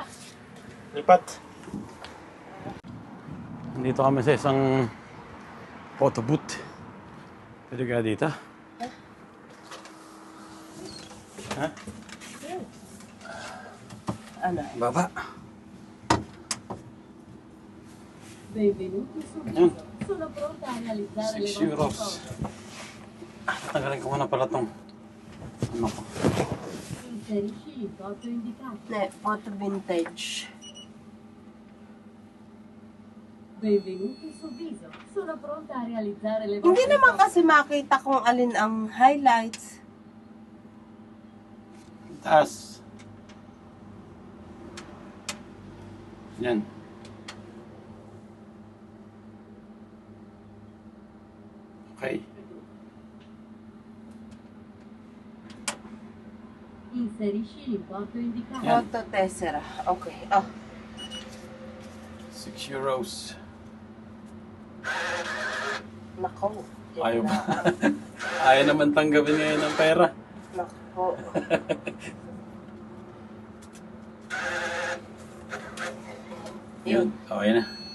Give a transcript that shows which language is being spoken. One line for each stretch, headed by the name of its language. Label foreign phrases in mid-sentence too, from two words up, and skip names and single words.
Filipino: Lipat. Dito kami sa isang photo booth. Pwede ka dito? Ha? Ano? Baba.
Italian: Benvenuti su
Filipino: Yan.
Italian: Viso, sono pronta a realizzare le 6 vostre euros. foto.
Filipino: Tanggalin ko muna pala tong ano ko.
Italian: Inserisci l'importo indicato. Ne, photo vintage. Benvenuti su Viso, sono pronta a realizzare le
Filipino: Hindi
Italian: vostre
Filipino: naman
Italian: foto.
Filipino: kasi makita kung alin ang highlights. Taas. Yan. Okay.
Italian: Inserisci l'importo indicato.
Filipino: Yan.
Italian: Photo tessera. Okay. Oh.
Filipino: 6 euros. Nako. Ayaw ba? Ayaw naman tanggapin ngayon ng pera. Nako. Yun. Okay na.